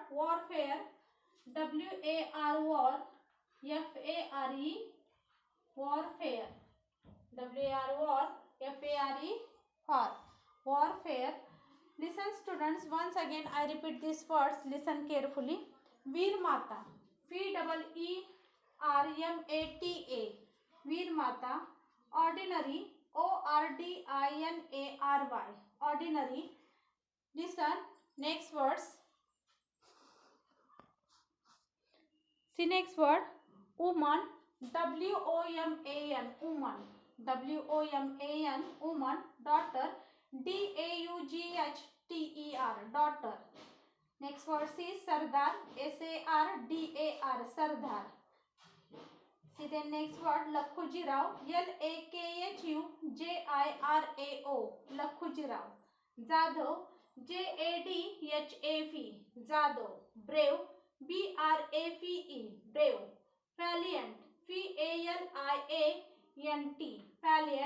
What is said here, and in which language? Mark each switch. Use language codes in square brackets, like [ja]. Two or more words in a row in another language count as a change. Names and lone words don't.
[en] Warfare, W-A-R, war, F-A-R-E, warfare, W-A-R, war, F-A-R-E, war, warfare. Listen students, once again I repeat these words, listen carefully. Veer Mata, V-E-E-R-M-A-T-A, Veer Mata. Ordinary, O-R-D-I-N-A-R-Y, ordinary. Listen next words. See next word. Woman, W-O-M-A-N, woman, W-O-M-A-N, woman. Daughter, D-A-U-G-H-T-E-R, daughter. Next word is Sardar, S-A-R-D-A-R, Sardar. See the next word. Lakhujirao, L-A-K-H-U-J-I-R-A-O, Lakhujirao. Jadhav, J-A-D-H-A-V, Jadhav. Brave, B-R-A-V-E, brave. Valiant, V-A-L-I-A-N-T, valiant.